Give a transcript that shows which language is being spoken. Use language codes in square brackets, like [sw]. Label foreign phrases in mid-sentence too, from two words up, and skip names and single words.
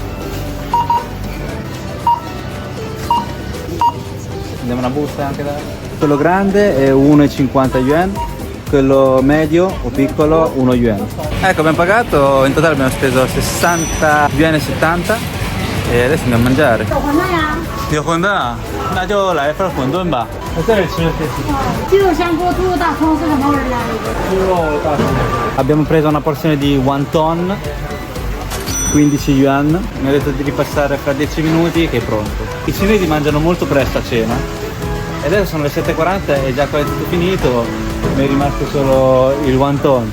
[it] Andiamo una busta anche da... Quello grande è 1,50 yuan, quello medio o piccolo 1 yuan. Ecco, abbiamo pagato, in totale abbiamo speso 60 yuan e 70 e adesso andiamo a mangiare. Dio Honda, [zh] na就来份馄饨吧。这里吃鸡肉香锅、猪肉大葱是什么味儿的？ [it] Abbiamo preso una porzione di wonton, 15 yuan. Mi ha detto di ripassare fra 10 minuti che è pronto. I cinesi mangiano molto presto a cena, E adesso sono le 7:40 e già quasi tutto finito, mi è rimasto solo il wonton.